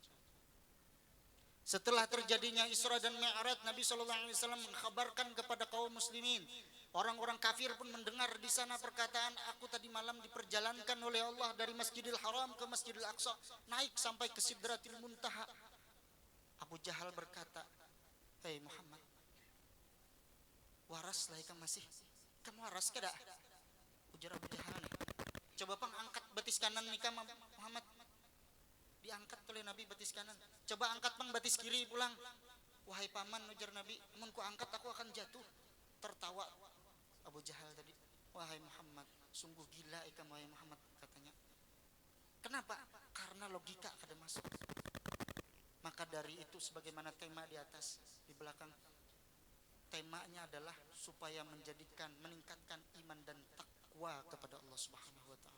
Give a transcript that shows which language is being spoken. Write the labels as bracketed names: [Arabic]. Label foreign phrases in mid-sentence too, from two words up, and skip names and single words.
[Indonesian] Setelah terjadinya Isra dan Mi'raj, Nabi [Arabic] صلى الله عليه وسلم [Indonesian] mengkhabarkan kepada kaum muslimin. Orang-orang kafir pun mendengar di sana perkataan, aku tadi malam diperjalankan oleh Allah dari Masjidil Haram ke Masjidil Aqsa, naik sampai ke Sidratil Muntaha. [Banjar] Abu Jahal berkata, "Hei Muhammad, waras lah ikan masih. Kamu waras kada?" Ujar Abu Jahal, "Coba pang angkat betis kanan nikah Muhammad." Diangkat oleh Nabi betis kanan. "Coba angkat pang betis kiri pulang." "Wahai paman," ujar Nabi, "mun ku angkat aku akan jatuh." Tertawa Abu Jahal tadi, "Wahai Muhammad, sungguh gila ikam wahai Muhammad," katanya. [Indonesian] Kenapa? Karena logika kada masuk. Maka dari itu, sebagaimana tema di atas, di belakang, temanya adalah supaya meningkatkan iman dan takwa kepada Allah [Arabic] سبحانه وتعالى.